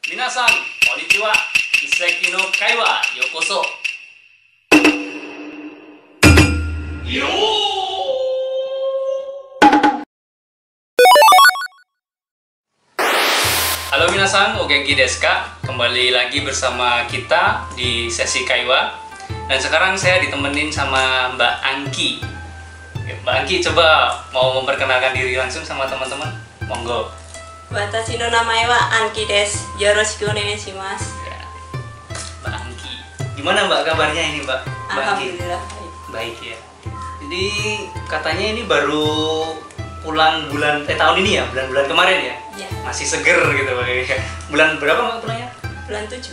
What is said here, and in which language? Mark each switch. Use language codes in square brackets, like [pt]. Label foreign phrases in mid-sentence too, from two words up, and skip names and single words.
[ja] みなさん、こんにちは。イセキのかいわ、ようこそ. Yo! Halo みなさん、お元気ですか? [id] Kembali lagi bersama kita di sesi Kaiwa. Dan sekarang saya ditemenin sama Mbak Angki. Mbak Angki, coba mau memperkenalkan diri langsung sama teman-teman. Monggo. [ja] 私の名前はアンキです。よろしくお願いします. [id] Ya. Mbak Angki. Gimana Mbak kabarnya ini, Mbak? Mbak Angki? Alhamdulillah baik. Baik ya. Jadi katanya ini baru pulang tahun ini ya, bulan kemarin ya? Iya. Masih seger gitu Mbak. Bulan berapa Mbak pulangnya? Bulan 7.